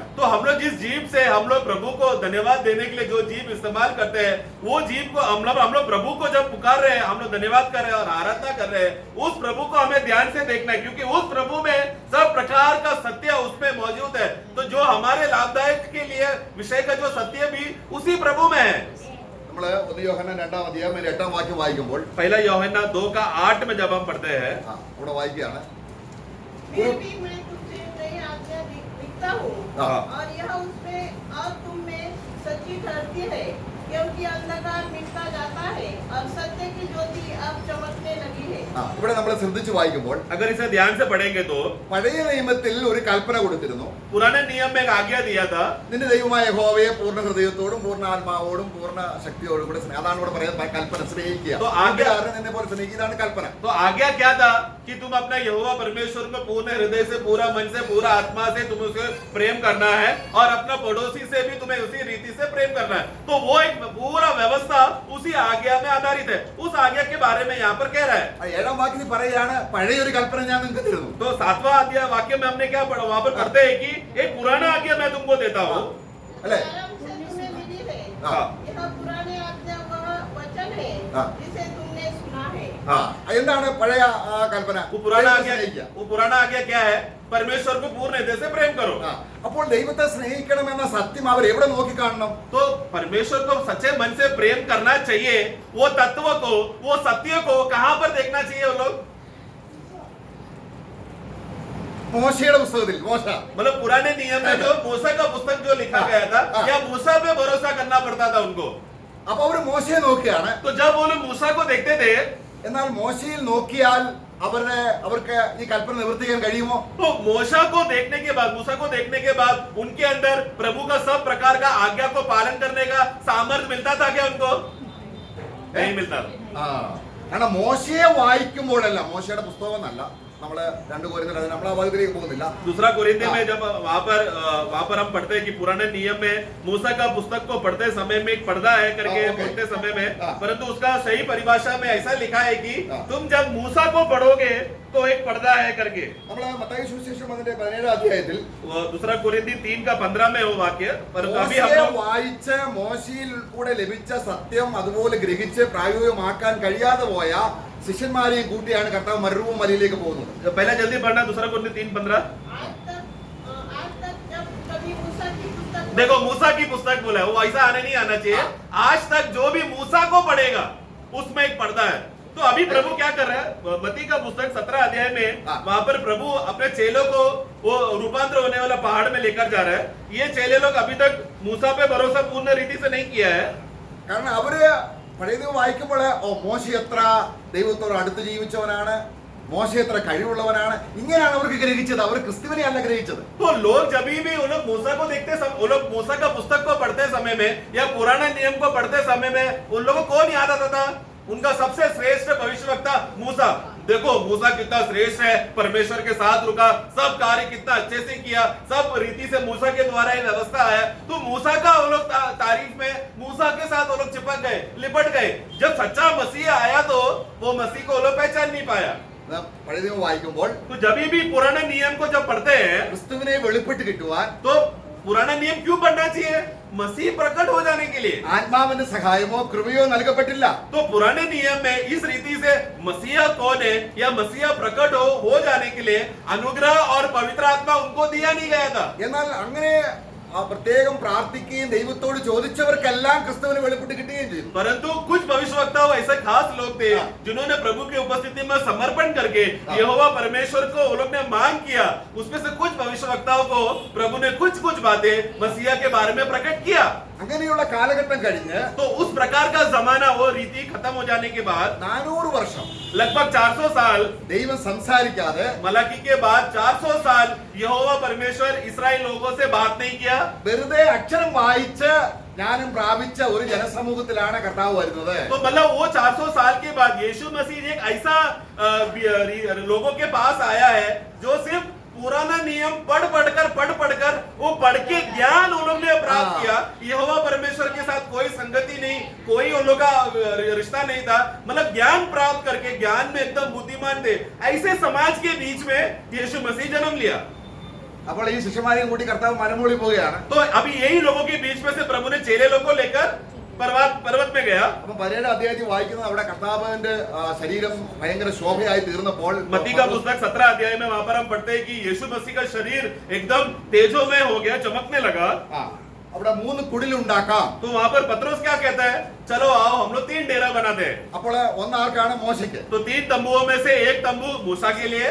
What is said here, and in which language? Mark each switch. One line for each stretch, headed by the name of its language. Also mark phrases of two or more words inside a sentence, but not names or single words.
Hindi: तो हम लोग जिस जीभ से हम लोग प्रभु को धन्यवाद देने के लिए जो जीभ इस्तेमाल करते हैं, वो जीभ को हम लोग प्रभु को जब पुकार रहे हैं, हम लोग धन्यवाद कर रहे हैं और आराधना कर रहे हैं, उस प्रभु को हमें ध्यान से देखना है, क्योंकि उस प्रभु में सब प्रकार का सत्य उसमें मौजूद है। तो जो हमारे लाभदायक के लिए विषय का जो सत्य भी उसी प्रभु में है।
Malayalam: നമ്മൾ 1 യോഹന്നാൻ 2-ാം അധ്യായം 8-ാം വാക്യം വായിക്കുമ്പോൾ
Hindi: पहला यूहन्ना 2:8 में जब हम पढ़ते हैं,
Malayalam: അവിടെ വായിക്കുകയാണ്.
Hindi: फिर भी मैं तुझसे नई आज्ञा लिखता हूँ हाँ। और यह उसमें और तुम में सच्ची ठहरती है, क्योंकि अंधकार मिटता जाता है और सत्य की ज्योति अब चमकने लगी है।
Malayalam: ഇവിടെ നമ്മൾ ശ്രദ്ധിച്ചു വായിക്കുമ്പോൾ
Hindi: अगर इसे ध्यान से पढ़ेंगे तो
Malayalam: പഴയ നിയമത്തിൽ ഒരു കൽപ്പന കൊടുത്തിരുന്നു.
Hindi: पुराने नियम में एक आज्ञा दिया था,
Malayalam: നിന്റെ ദൈവമായ യഹോവയെ പൂർണ്ണ ഹൃദയത്തോടും പൂർണ്ണ ആത്മാവോടും പൂർണ്ണ ശക്തിയോടും കൂടെ അതാണ് ഇവിടെ പറയുന്നത് കൽപ്പന സ്നേഹിക്കുക.
Hindi: तो आज्ञा
Malayalam: നിന്നെ പോലെ സ്നേഹിക്കുക, ഇതാണ് കൽപ്പന.
Hindi: तो आज्ञा क्या था कि तुम अपना यहोवा परमेश्वर को पूर्ण हृदय से, पूरा मन से, पूरा आत्मा से तुम उसे प्रेम करना है और अपना पड़ोसी से भी तुम्हें उसी रीति से प्रेम करना है। तो वो एक पूरा व्यवस्था उसी आज्ञा में आधारित है। उस आज्ञा के बारे में यहाँ पर कह रहा है।
Malayalam: 7-ാം വാക്യത്തിൽ പറയുകയാണ് പഴയൊരു കൽപ്പന ഞാൻ നിങ്ങൾക്ക് തരുന്നു.
Hindi: तो 7वां अध्याय वाक्य में हमने क्या पढ़ा, वहां पर पढ़ते हैं कि एक पुराना आज्ञा मैं तुमको देता हूँ।
Malayalam: അല്ലേ?
Hindi: आराम से तुम्हें मिली है। हाँ। यह पुराने आज्ञा वह वचन है हाँ। जिसे तुमने सुना है।
Malayalam: എന്താണ് പഴയ കൽപ്പന?
Hindi: वो पुराना
Malayalam: ദൈവത്തെ
Hindi: आज्ञा,
Malayalam: സ്നേഹിക്കുക.
Hindi: वो पुराना आज्ञा क्या है? परमेश्वर को पूर्ण हृदय से प्रेम करो।
Malayalam: അപ്പോൾ ദൈവത്തെ സ്നേഹിക്കണമെന്ന സത്യം അവർ എവിടെ നോക്കി കാണണം?
Hindi: तो परमेश्वर को सच्चे मन से प्रेम करना चाहिए, वो तत्व को, वो सत्य को कहां पर देखना चाहिए वो लोग?
Malayalam: മോശയുടെ പുസ്തകത്തിൽ മോശ
Hindi: मतलब पुराने नियम में जो मूसा का पुस्तक जो लिखा गया था, या मूसा पे भरोसा करना पड़ता था उनको।
Malayalam: അപ്പൊ അവർ മോശയെ നോക്കിയാണ്.
Hindi: तो जब वो लोग मूसा को देखते थे,
Malayalam: എന്നാൽ മോശയിൽ നോക്കിയാൽ അവർക്ക് ഈ കൽപ്പന നിവർത്തിക്കാൻ കഴിയുമോ?
Hindi: तो मूसा को देखने के बाद, मूसा को देखने के बाद उनके अंदर प्रभु का सब प्रकार का आज्ञा को पालन करने का सामर्थ्य मिलता था क्या उनको? नहीं मिलता था।
Malayalam: കാരണം മോശയെ വായിക്കുമ്പോഴല്ല, മോശയുടെ പുസ്തകം എന്നല്ല, നമ്മള് 2 കൊരിന്ത്യർ നമ്മൾ ആ ഭാഗത്തിലേക്ക് പോകുന്നില്ല.
Hindi: दूसरा कोरिन्थियों में जब वहां पर हम पढ़ते हैं कि पुराने नियम में मूसा का पुस्तक को पढ़ते समय में एक पर्दा है करके बोलते समय में, परंतु उसका सही परिभाषा में ऐसा लिखा है कि तुम जब मूसा को पढ़ोगे तो एक पर्दा है करके।
Malayalam: നമ്മള് മത്തായി സുവിശേഷം അതിന്റെ 17-ാം അധ്യായത്തിൽ
Hindi: वो दूसरा कोरिन्थी 3:15 में वो वाक्य, परंतु अभी हम
Malayalam: മോശയെ
Hindi: लोग
Malayalam: വായിച്ച് മോശയിൽ കൂടെ ലഭിച്ച സത്യം അതുപോലെ ഗ്രഹിച്ച് പ്രായോഗികമാക്കാൻ കഴിയാതെ പോയ ശിഷ്യന്മാരെയും കൂട്ടിയാണ് കർത്താവ് മരുഭൂമിയിലേക്ക് പോകുന്നത്.
Hindi: पहले जल्दी पढ़ना, दूसरा कोरिन्थी 3:15। आज तक जब कभी मूसा की पुस्तक देखो मूसा की पुस्तक बोला है, वो ऐसा आने नहीं आना चाहिए। आज तक जो भी मूसा को पढ़ेगा उसमें एक पर्दा है। तो अभी प्रभु क्या कर रहा है? मत्ती का पुस्तक 17 अध्याय में वहां पर प्रभु अपने चेलों को वो रूपांतर होने वाला पहाड़ में लेकर जा रहा है। ये चेले लोग अभी तक मूसा पे भरोसा पूर्ण रीति से नहीं किया है।
Malayalam: കാരണം അവര് പഴയത് വായിക്കുമ്പോൾ മോശ എത്ര ദൈവത്തോട് അടുത്ത് ജീവിച്ചവനാണ്, മോശ എത്ര കഴിവുള്ളവനാണ്, ഇങ്ങനെയാണ് അവർക്ക് ഗ്രഹിച്ചത്. അവർ ക്രിസ്തുവിനെ അല്ല ഗ്രഹിച്ചത്.
Hindi: तो लोग जब भी वो लोग मूसा को देखते वो लोग मूसा का पुस्तक को पढ़ते समय में या पुराना नियम को पढ़ते समय में उन लोगों को कौन याद आता था? उनका सबसे श्रेष्ठ भविष्यवक्ता मूसा। देखो मूसा कितना श्रेष्ठ है, परमेश्वर के साथ रुका, सब कार्य कितना अच्छे से किया, सब रीति से मूसा के द्वारा ही व्यवस्था है। तो मूसा का वो लोग तारीफ में मूसा के साथ वो लोग चिपक गए, लिपट गए। जब सच्चा मसीह आया तो वो मसीह को वो लोग पहचान नहीं पाया।
Malayalam: പഴയ നിയമം വായിക്കുമ്പോൾ
Hindi: तो जब भी पुराने नियम को जब पढ़ते हैं
Malayalam: ക്രിസ്തുവിനെ വെളിപ്പെട്ട് കിട്ടുവാൻ
Hindi: तो पुराना नियम क्यों पढ़ना चाहिए? मसीह प्रकट हो जाने के लिए।
Malayalam: ആത്മാവിന്റെ സഹായമോ കൃപയോ നൽകപ്പെട്ടില്ല.
Hindi: तो पुराने नियम में इस रीति से मसीहा कौन है या मसीहा प्रकट हो जाने के लिए अनुग्रह और पवित्र आत्मा उनको दिया नहीं गया था।
Malayalam: എന്നാൽ അങ്ങനെ പ്രത്യേകം പ്രാർത്ഥിക്കുകയും ദൈവത്തോട് ചോദിച്ചവർക്കെല്ലാം ക്രിസ്തുവിനെ വെളിപ്പെട്ട് കിട്ടുകയും ചെയ്തു.
Hindi: परंतु कुछ भविष्यवक्ता ऐसे खास लोग थे जिन्होंने प्रभु की उपस्थिति में समर्पण करके यहोवा परमेश्वर को वो लोग ने मांग किया। उसमें से कुछ भविष्यवक्ताओं को प्रभु ने कुछ बातें मसीहा के बारे में प्रकट किया।
Malayalam: അങ്ങനെയുള്ള കാലഘട്ടം കഴിഞ്ഞ്
Hindi: तो उस प्रकार का जमाना, वो रीति खत्म हो जाने के बाद
Malayalam: 400 വർഷം
Hindi: लगभग 400 साल
Malayalam: ദൈവം സംസാരിക്കാതെ
Hindi: मलाकी के बाद 400 साल यहोवा परमेश्वर इस्राएल लोगों से बात नहीं किया।
Malayalam: വെറുതെ അക്ഷരം വായിച്ച് ജ്ഞാനം പ്രാപിച്ച ഒരു ജനസമൂഹത്തിലാണ് കർത്താവ് വരുന്നത്.
Hindi: तो मतलब वो 400 साल के बाद यीशु मसीह एक ऐसा लोगों के पास आया है जो सिर्फ पुराना नियम पढ़ पढ़कर वो पढ़ के ज्ञान उन लोग ने प्राप्त किया। यहोवा परमेश्वर के साथ कोई संगति नहीं, कोई उन लोग का रिश्ता नहीं था, मतलब ज्ञान प्राप्त करके ज्ञान में एकदम बुद्धिमान थे। ऐसे समाज के बीच में यीशु मसीह जन्म लिया।
Malayalam: അപ്പോൾ ഈ ശിഷ്യന്മാരെയും കൂട്ടി കർത്താവ് മലമുകളിൽ പോവുകയാണ്.
Hindi: तो अभी यही लोगों के बीच में से प्रभु ने चेले लोग को लेकर पर्वत में गया।
Malayalam: അപ്പൊ 17 അധ്യായത്തിൽ വായിക്കുന്നത് അവിടെ കർത്താവിന്റെ ശരീരം ഭയങ്കര ശോഭയായി തീർന്നപ്പോൾ
Hindi: मत्ती का पुस्तक 17 अध्याय में वहां पर हम पढ़ते हैं कि यीशु मसीह का शरीर एकदम तेजोमय हो गया, चमकने लगा।
Malayalam: അവിടെ 3 കുടിലുണ്ടാക്കാം.
Hindi: तो वहां पर पतरस क्या कहता है, चलो आओ हम लोग 3 डेरा बनाते हैं।
Malayalam: അപ്പോൾ ഒന്നാർക്കാണ് മോശയ്ക്ക്,
Hindi: तो 3 तंबुओं में से एक तंबू मूसा के लिए,